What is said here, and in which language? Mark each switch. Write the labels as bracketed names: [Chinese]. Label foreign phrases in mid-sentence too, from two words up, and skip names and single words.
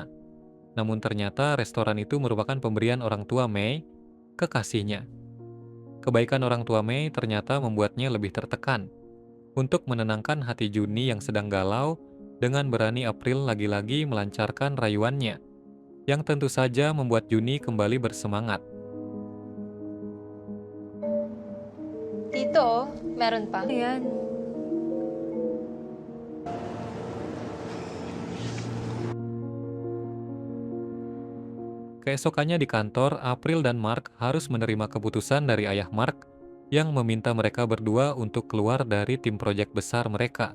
[Indonesian] Namun ternyata restoran itu merupakan pemberian orang tua Mei, kekasihnya. Kebaikan orang tua Mei ternyata membuatnya lebih tertekan. Untuk menenangkan hati Juni yang sedang galau, dengan berani April lagi-lagi melancarkan rayuannya, yang tentu saja membuat Juni kembali bersemangat. [Filipino] Tito, meron pa. Ayan. [Indonesian] Keesokannya di kantor, April dan Mark harus menerima keputusan dari ayah Mark yang meminta mereka berdua untuk keluar dari tim proyek besar mereka.